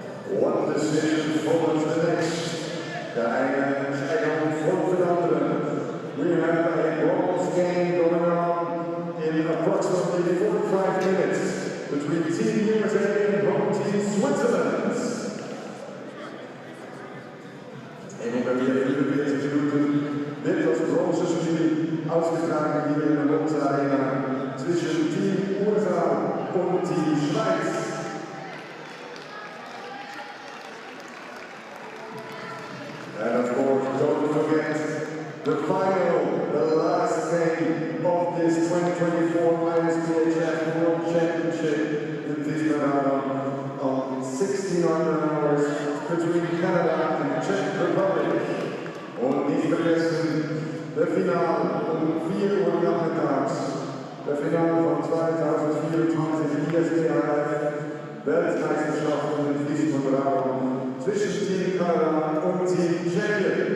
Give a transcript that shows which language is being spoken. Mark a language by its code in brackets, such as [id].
[en] One decision follows the next. The [de] eine folgt [en] the other. We have a bronze game going on in approximately 45 minutes between Team USA and home Team Switzerland. [de] En ungefähr 45 Minuten wird das Bronzespiel ausgetragen hier in der Monza Arena zwischen Team USA und Team Schweiz. [en] And of course, don't forget the final, the last game of this 2024 ISBHF World Championship in Visp and Raron on 1600 hours between Canada and Czech Republic. [de] Und nicht vergessen, der Finale um 4 Uhr nachmittags, der Finale von 2024 ISBHF Weltmeisterschaften in Visp und Raron zwischen Team Kanada und Team Tschechien.